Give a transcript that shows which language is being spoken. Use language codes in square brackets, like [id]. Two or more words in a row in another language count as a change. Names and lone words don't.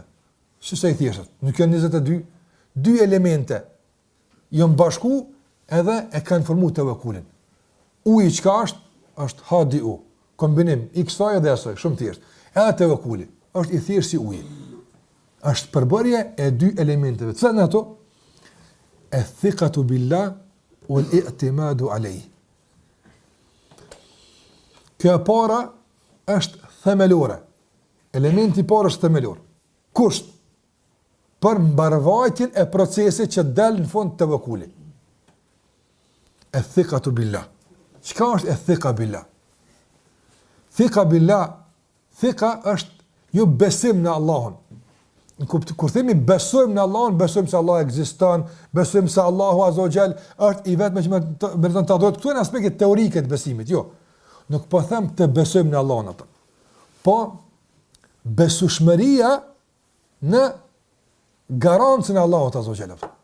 [sq] Sa i thjeshtë, nuk janë 22, dy elemente janë bashku edhe e kanë formuar tawakkulin. Uji çka është? Është HDU, kombinim i kësaj dhe asaj, shumë thjesht. Edhe tawakkuli është i thjeshtë si uji. Është përbërje e dy elementeve. Cilat janë ato? [ar] الثقة بالله والاعتماد عليه. [sq] Kjo e para është themelore. Elementi i parë është themelor. Kusht për mbarvajtjen e procesit që del në fund të tawakkulit. [ar] الثقة بالله. [sq] Çka është [ar] الثقة بالله? ثقة بالله, [sq] thiqa është jo besim në Allahun. Kur themi besojmë në Allahun, besojmë se Allah ekziston, besojmë se Allahu [ar] عز وجل [sq] është i vetmi që meriton të adorohet. Këto janë aspektet teorike të besimit, jo. Nuk po them të besojmë në Allahun atë. Po besueshmëria në garancën e Allahut [ar] عز وجل.